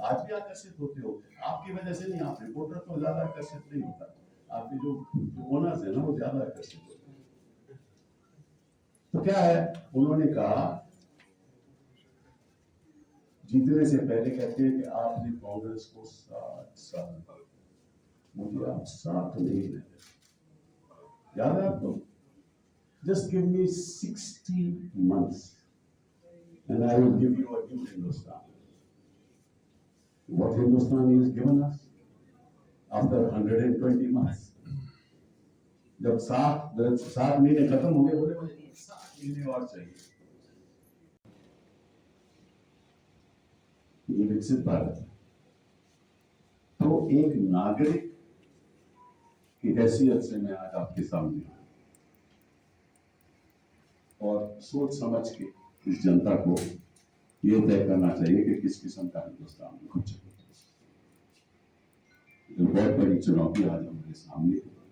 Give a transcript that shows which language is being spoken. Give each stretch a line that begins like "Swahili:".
Hindi: आज भी आकर्षित होते हो, आपकी वजह से नहीं, आप रिपोर्टर तो ज्यादा आकर्षित नहीं होता, आपके जो ओनर्स है ना वो ज्यादा आकर्षित होते हैं। तो क्या है, उन्होंने कहा जीतने से पहले कहते हैं कि आपने कांग्रेस को 60 साल, मुझे आप 7 नहीं देते, याद है आपको?
English: Just give me 60 months and I will give you a new Hindustan. What Hindustan he has given us after 120 months.
Hindi: जब 7 महीने खत्म हो गए, बोले 7 महीने और चाहिए। ये विकसित भारत है। तो एक नागरिक की हैसियत से मैं आज आपके सामने आया और सोच समझ के इस जनता को ये तय करना चाहिए कि किस किस्म का हिंदुस्तान में कुछ बहुत बड़ी चुनौती आज हमारे सामने है।